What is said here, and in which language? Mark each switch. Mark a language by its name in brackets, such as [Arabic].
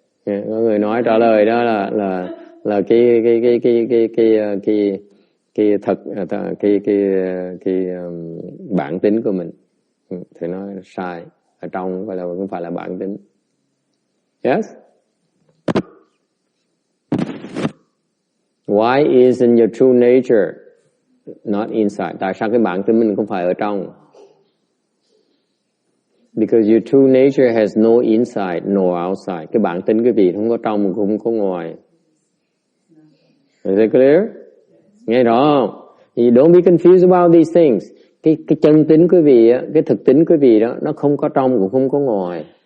[Vietnamese] Yeah, có người nói trả lời đó là cái bản tính của mình. Thì nói sai, ở trong không phải là bản tính. [English] Yes. Why isn't your true nature not inside? [Vietnamese] Tại sao cái bản tính mình không phải ở trong? [English] Because your true nature has no inside, no outside. [Vietnamese] Cái bản tính quý vị không có trong, cũng không có ngoài. [English] Is it clear? [Vietnamese] Nghe rõ không? [English] You don't be confused about these things. [Vietnamese] Cái chân tính quý vị, cái thực tính quý vị đó, nó không có trong cũng không có ngoài.